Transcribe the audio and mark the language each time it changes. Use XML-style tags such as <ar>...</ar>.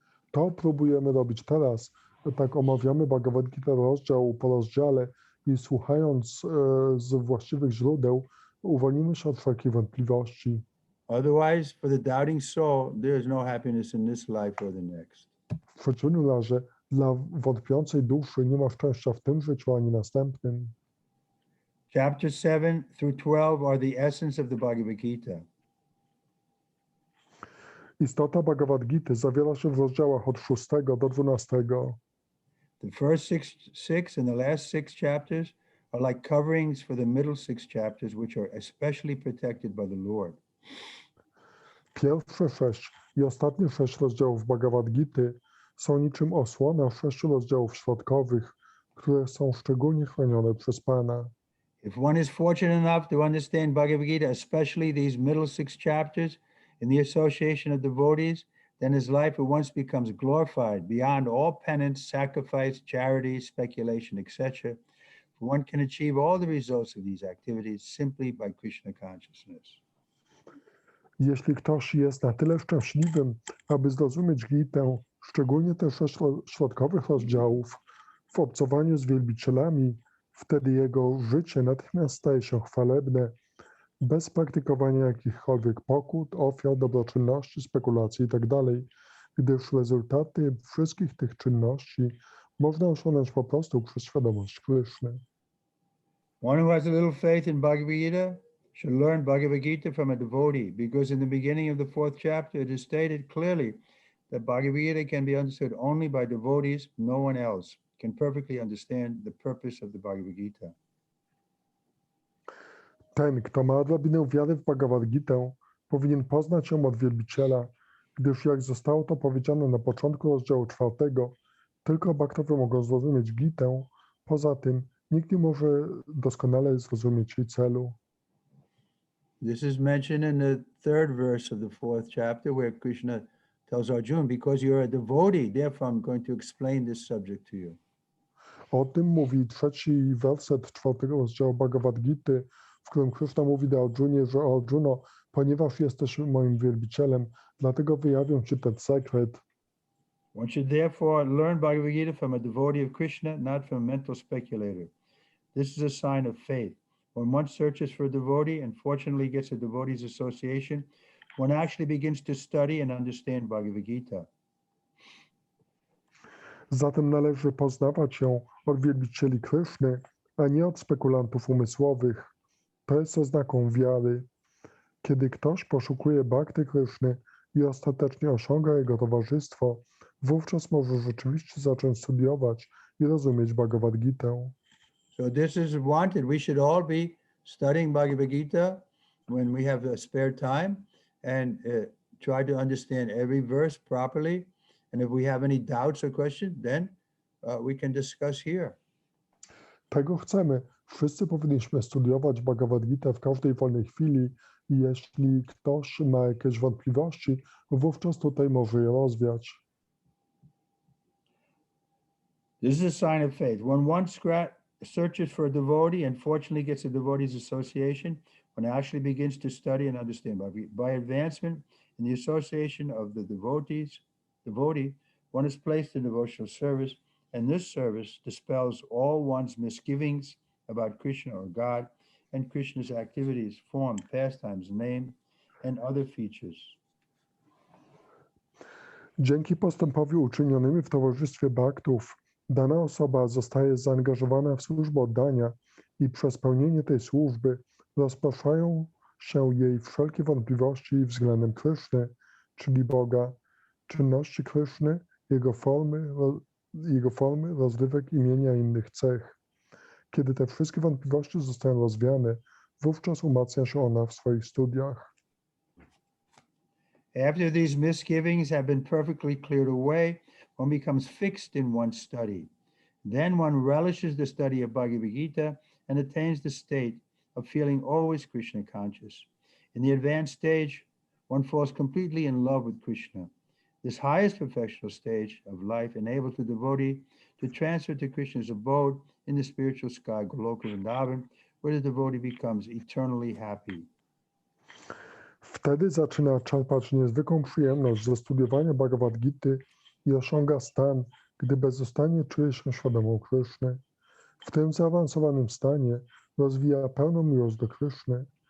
<pl>To próbujemy robić teraz. Tak omawiamy Bhagavad Gita rozdział po rozdziale i słuchając z właściwych źródeł uwolnimy się od wszelkich wątpliwości.</pl> <en>Otherwise, for the doubting soul, there is no happiness in this life or the next.</en> <pl>W przeciwnym razie dla wątpiącej duszy nie ma szczęścia w tym życiu ani następnym.</pl> <en>Chapter 7 through 12 are the essence of the Bhagavad Gita.</en> <pl>Istota Bhagavad Gity zawiera się w rozdziałach od 6 do 12.</pl> <en>The first six and the last 6 chapters are like coverings for the middle 6 chapters, which are especially protected by the Lord.</en> <pl>Pierwsze 6 i ostatnie 6 rozdziałów Bhagavad Gity są niczym osłona 6 rozdziałów środkowych, które są szczególnie chronione przez Pana.</pl> <en>If one is fortunate enough to understand Bhagavad Gita, especially these middle 6 chapters in the association of devotees, then his life at once becomes glorified beyond all penance, sacrifice, charity, speculation, etc. For one can achieve all the results of these activities simply by Krishna consciousness.</en> <pl>Jeśli ktoś jest na tyle szczęśliwym, aby zrozumieć Gitę, szczególnie te 6 środkowych rozdziałów, w obcowaniu z wielbicielami, wtedy jego życie natychmiast staje się chwalebne, bez praktykowania jakichkolwiek pokut, ofiar, dobroczynności, spekulacji itd., gdyż rezultaty wszystkich tych czynności można osiągnąć po prostu przez świadomość Kryszny.</pl> <en>One who has a little faith in Bhagavad Gita should learn Bhagavad Gita from a devotee, because in the beginning of the 4th chapter it is stated clearly that Bhagavad Gita can be understood only by devotees. No one else can perfectly understand the purpose of the Bhagavad Gita.</en> <pl>Ten, kto ma odrobinę wiary w Bhagavad Gitę, powinien poznać ją od wielbiciela, gdyż jak zostało to powiedziane na początku rozdziału 4, tylko bhaktowie mogą zrozumieć Gitę, poza tym nikt nie może doskonale zrozumieć jej celu.</pl> <en>This is mentioned in the 3rd verse of the 4th chapter, where Krishna tells Arjuna, because you're a devotee, therefore I'm going to explain this subject to you.</en> <pl>O tym mówi 3 werset 4 rozdziału Bhagavad Gity, w którym Krishna mówi do Arjunie, że Arjuno, ponieważ jesteś moim wielbicielem, dlatego wyjawię ci ten sekret.</pl> <en>One should therefore learn Bhagavad Gita from a devotee of Krishna, not from a mental speculator. This is a sign of faith. When one searches for a devotee and fortunately gets a devotee's association, one actually begins to study and understand Bhagavad Gita.</en> <pl>Zatem należy poznawać ją od wielbicieli Kryszny, a nie od spekulantów umysłowych. To jest oznaką wiary. Kiedy ktoś poszukuje bhakty Kryszny i ostatecznie osiąga jego towarzystwo, wówczas może rzeczywiście zacząć studiować i rozumieć Bhagavad Gitę.</pl> <en>So this is wanted. We should all be studying Bhagavad Gita when we have a spare time and try to understand every verse properly. And if we have any doubts or questions, then we can discuss here.</en> <pl>Tego chcemy. Wszyscy powinniśmy studiować Bhagavad Gita w każdej wolnej chwili i jeśli ktoś ma jakieś wątpliwości, wówczas tutaj może je rozwiać.</pl> <en>This is a sign of faith. When one searches for a devotee and fortunately gets a devotee's association, one actually begins to study and understand by advancement in the association of the devotee, one is placed in devotional service, and this service dispels all one's misgivings about Krishna or God and Krishna's activities, form, pastimes, name, and other features.</en> <pl>Dzięki postępowi uczynionymi w towarzystwie bhaktów, dana osoba zostaje zaangażowana w służbę oddania i przez pełnienie tej służby rozpraszają się jej wszelkie wątpliwości względem Kryszny, czyli Boga, czynności Kryszny, jego formy, rozrywek, imienia i innych cech. Kiedy te wszystkie wątpliwości zostają rozwiane, wówczas umacnia się ona w swoich studiach.</pl> <en>After these misgivings have been perfectly cleared away, one becomes fixed in one's study. Then one relishes the study of Bhagavad Gita and attains the state of feeling always Krishna conscious. In the advanced stage, one falls completely in love with Krishna. This highest professional stage of life enables the devotee to transfer to Krishna's abode in the spiritual sky, Goloka Vrindavan, where the devotee becomes eternally happy.</en> <pl>Wtedy zaczyna czerpać niezwykłą przyjemność ze studiowania Bhagavad Gity i osiąga stan, gdy bezustannie czuje się świadomą Kryszny. W tym zaawansowanym stanie rozwija pełną miłość do Kryszny.</pl>